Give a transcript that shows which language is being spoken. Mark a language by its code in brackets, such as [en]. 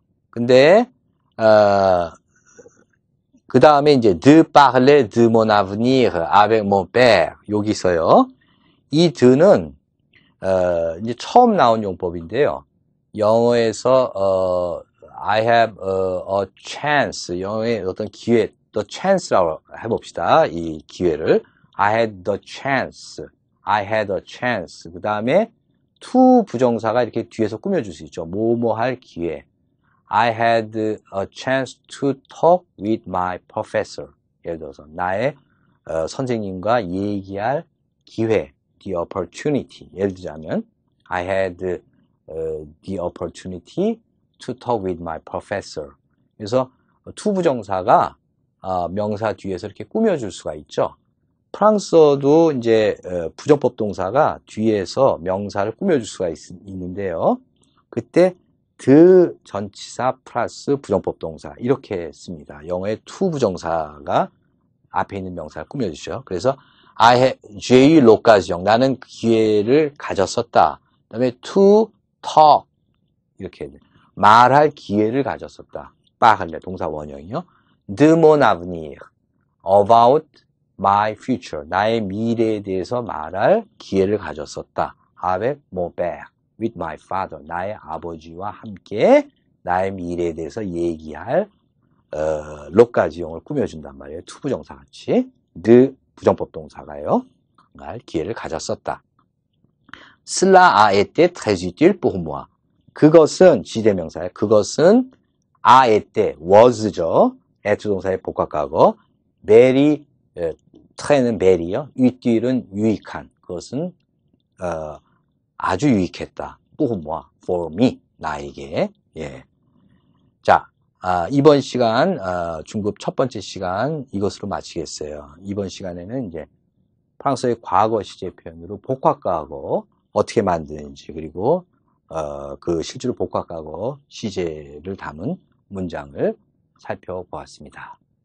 [ko] 근데 그 다음에 이제 [fr] de parler de mon avenir avec mon père [ko] 여기서요. 이 de는 이제 처음 나온 용법인데요. 영어에서 [en] I have a chance, [ko] 영어의 어떤 기회, the chance라고 해봅시다. 이 기회를 [en] I had the chance, I had a chance. [ko] 그 다음에 to 부정사가 이렇게 뒤에서 꾸며줄 수 있죠. 뭐뭐 할 기회. [en] I had a chance to talk with my professor. [ko] 예를 들어서 나의 선생님과 얘기할 기회, the opportunity. 예를 들자면 [en] I had the opportunity to talk with my professor. [ko] 그래서 to 부정사가 명사 뒤에서 이렇게 꾸며줄 수가 있죠. 프랑스어도 이제 부정법 동사가 뒤에서 명사를 꾸며줄 수가 있는데요. 그때 the 전치사 플러스 부정법 동사 이렇게 씁니다. 영어의 to 부정사가 앞에 있는 명사를 꾸며주죠. 그래서 [fr] j'ai eu l'occasion, [ko] 나는 기회를 가졌었다. 그 다음에 to talk, 이렇게 말할 기회를 가졌었다. parler 동사 원형이요. [fr] de mon avenir, [en] about my future, [ko] 나의 미래에 대해서 말할 기회를 가졌었다. [fr] avec mon père, [en] with my father, [ko] 나의 아버지와 함께 나의 미래에 대해서 얘기할 l'occasion을 꾸며준단 말이에요. to 부정사 같이 the 부정법 동사가요. 말 기회를 가졌었다. [fr] Cela a été très utile pour moi. [ko] 그것은 지대명사예요. 그것은 a été was죠. at 동사의 복합과거. very très 는 very요. utile은 유익한. 그것은 아주 유익했다. pour moi, for me, 나에게. 예. 자, 이번 시간 중급 첫 번째 시간 이것으로 마치겠어요. 이번 시간에는 이제 프랑스어의 과거 시제 표현으로 복합과거 어떻게 만드는지, 그리고 그 실제로 복합과거 시제를 담은 문장을 살펴보았습니다.